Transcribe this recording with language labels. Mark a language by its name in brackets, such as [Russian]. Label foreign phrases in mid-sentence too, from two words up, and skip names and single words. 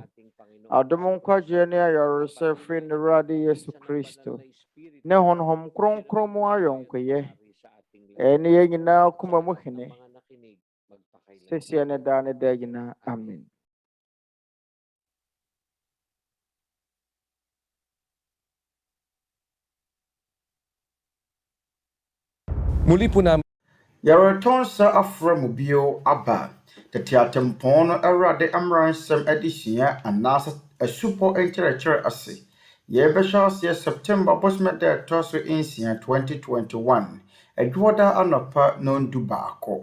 [Akan] Adom nkwagyeɛ ne ayaresa ɛfiri ne Awurade Yesu Kristo ne Honhom Kronkron mu ayɔnkoyɛ ɛne yɛn nyinaa koma mu hene sesie ne daa ne daa nyinaa. Amen. [Filipino] Muli po namin [Akan] Yɛretɔn nsa afra mu bio aba Tete Atempɔn no Awurade mmaransɛm adesua anaasɛ asupɔ nkyerɛkyerɛ ase. Yɛbɛhyɛ aseɛ September bosome da ɛtɔ so 6 2021 adwoɔda anɔpa nondu baako.